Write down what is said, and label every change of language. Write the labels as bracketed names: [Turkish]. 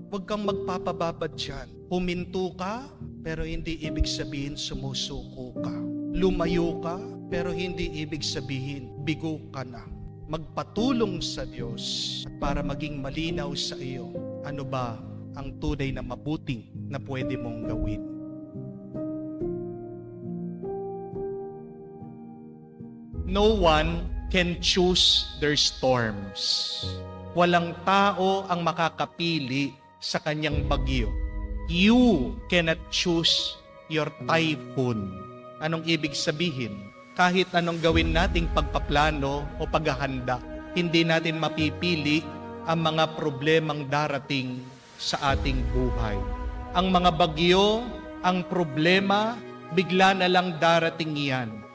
[Filipino] Huwag kang magpapababad dyan. Huminto ka, pero hindi ibig sabihin sumusuko ka. Lumayo ka, pero hindi ibig sabihin bigo ka na. Magpatulong sa Diyos para maging malinaw sa iyo ano ba ang tunay na mabuting na pwede mong gawin. [English] No one can choose their storms. [Filipino] Walang tao ang makakapili sa kanyang bagyo. [English] You cannot choose your typhoon. [Filipino] Anong ibig sabihin? Kahit anong gawin nating pagpaplano o paghahanda, hindi natin mapipili ang mga problemang darating sa ating buhay. Ang mga bagyo, ang problema, bigla na lang darating yan.